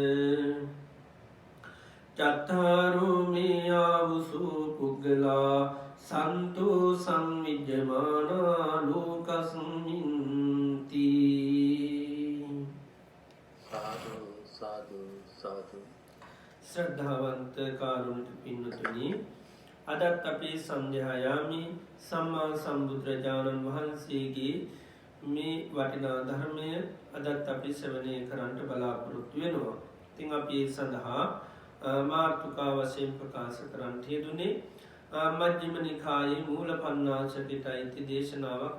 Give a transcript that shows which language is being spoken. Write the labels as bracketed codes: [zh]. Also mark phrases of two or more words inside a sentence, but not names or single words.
[pi] චත්තාරෝ මේ ආවුසු පුග්ගලා සන්තු සංවිජ්ජමානා ලෝකස්මින්ති. [si] සාදු සාදු සාදු. ශ්‍රද්ධාවන්ත කාරුණික පින්නතුනි, අදත් අපේ සංධ්‍යායාමි සම්මා සම්බුදුරජාණන් වහන්සේගේ මේ වටිනා ධර්මය අදත් අපි ශ්‍රවණය කරන්නට බලාපොරොත්තු වෙනවා. ඉතින් අපි ඒ සඳහා මාතෘකා වශයෙන් ප්‍රකාශ කරන්නට යෙදුනේ මජ්ක්‍ධිම නිකායේ මූල පඤ්ඤාසකයට අයිති දේශනාවක්.